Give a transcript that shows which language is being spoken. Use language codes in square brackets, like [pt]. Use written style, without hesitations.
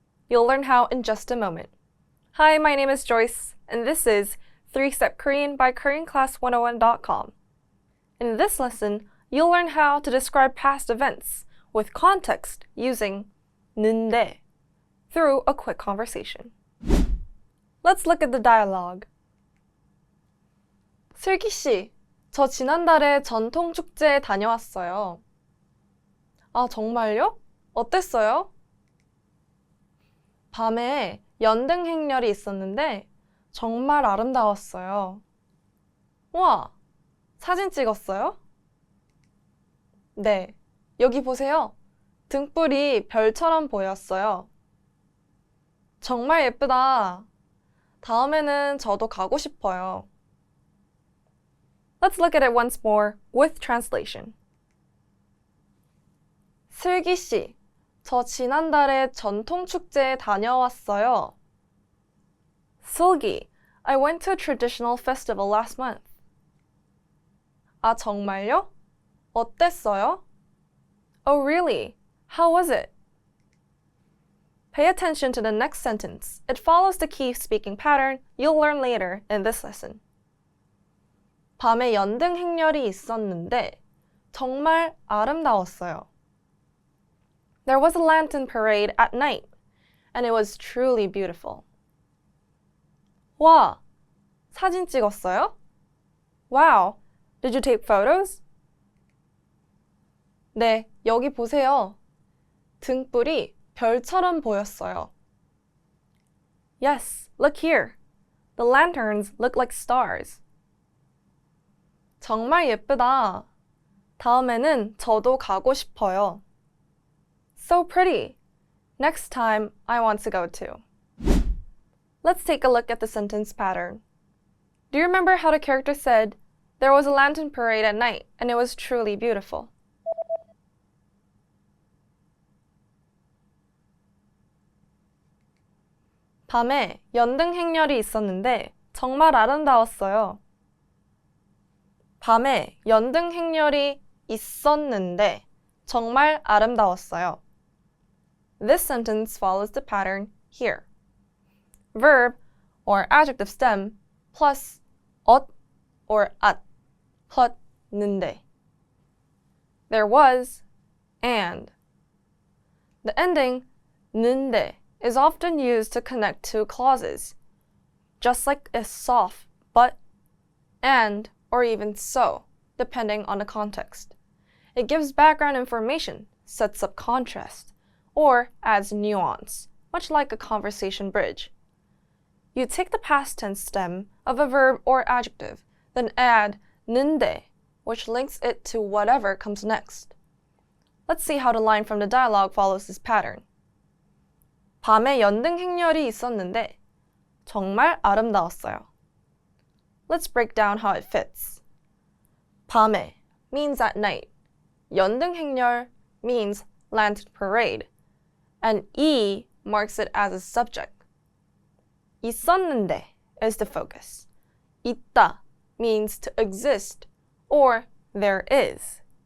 [en] You'll learn how in just a moment. Hi, my name is Joyce, and this is 3-Step Korean by KoreanClass101.com. In this lesson, you'll learn how to describe past events with context using 는데 through a quick conversation. Let's look at the dialogue. [ko] 슬기 씨, 저 지난달에 전통 축제에 다녀왔어요. 아, 정말요? 어땠어요? 밤에 연등 행렬이 있었는데 정말 아름다웠어요. 와, 사진 찍었어요? 네, 여기 보세요. 등불이 별처럼 보였어요. 정말 예쁘다. 다음에는 저도 가고 싶어요. [en] Let's look at it once more with translation. [ko] 슬기 씨, 저 지난달에 전통 축제에 다녀왔어요. [en] 슬기, I went to a traditional festival last month. [ko] 아, 정말요? 어땠어요? [en] Oh, really? How was it? Pay attention to the next sentence. It follows the key speaking pattern you'll learn later in this lesson. [ko] 밤에 연등 행렬이 있었는데 정말 아름다웠어요. [en] There was a lantern parade at night, and it was truly beautiful. [ko] 와, 사진 찍었어요? [en] Wow, did you take photos? [ko] 네, 여기 보세요. 등불이 별처럼 보였어요. [en] Yes, look here. The lanterns look like stars. [ko] 정말 예쁘다. 다음에는 저도 가고 싶어요. [en] So pretty. Next time, I want to go too. Let's take a look at the sentence pattern. Do you remember how the character said, there was a lantern parade at night, and it was truly beautiful? [ko] 밤에 연등 행렬이 있었는데 정말 아름다웠어요. 밤에 연등 행렬이 있었는데 정말 아름다웠어요. [en] This sentence follows the pattern here. Verb or adjective stem plus 엇 or at plus 는데. There was and. The ending 는데 is often used to connect two clauses, just like a soft but, and, or even so, depending on the context. It gives background information, sets up contrast, or adds nuance, much like a conversation bridge. You take the past tense stem of a verb or adjective, then add 는데, which links it to whatever comes next. Let's see how the line from the dialogue follows this pattern. [ko] 밤에 연등 행렬이 있었는데 정말 아름다웠어요. [en] Let's break down how it fits. 밤에 means at night. 연등 행렬 means lantern parade. And 이 marks it as a subject. 있었는데 is the focus. 있다 means to exist or there is.